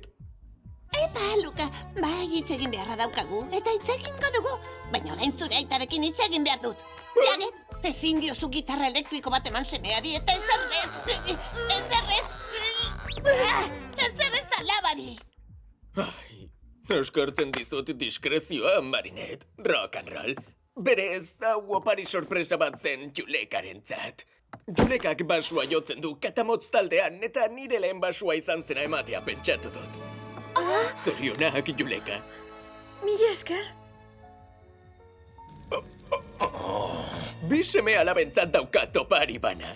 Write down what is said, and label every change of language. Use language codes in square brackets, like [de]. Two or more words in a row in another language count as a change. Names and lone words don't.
[eu] Epa, Luka, bai hitz egin beharra daukagu, eta hitz egingo dugu. Baina orain zure aitarekin hitz egin behar dut. Jaget! Ezin diozu gitarra elektriko bat eman semeari eta ezerrez alabari. Ai, eskertzen dizut diskrezioa, Marinette. [en] Rock and roll. [eu] Berez, hau opari sorpresa bat zen Julekarentzat. Julekak basua jotzen du katamotz taldean eta nire lehen basua izan zena ematea pentsatu dut. Zorionak, Juleka. Mila esker. Bi seme alabentzat daukat opari bana.